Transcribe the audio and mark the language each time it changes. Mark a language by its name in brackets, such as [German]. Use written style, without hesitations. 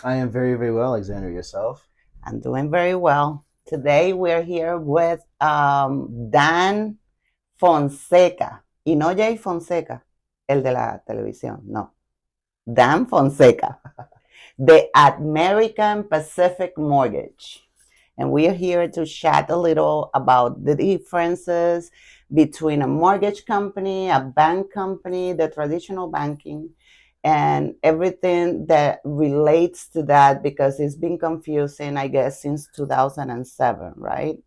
[English] I am very, very well, Alexander. Yourself? I'm doing very well. Today we're here with Dan Fonseca. [Spanish] Y no Jay Fonseca, el de la televisión, no. [English] Dan Fonseca, the American Pacific Mortgage. And we are here to chat a little about the differences between a mortgage company, a bank company, the traditional banking, and everything that relates to that because it's been confusing, I guess, since 2007, right?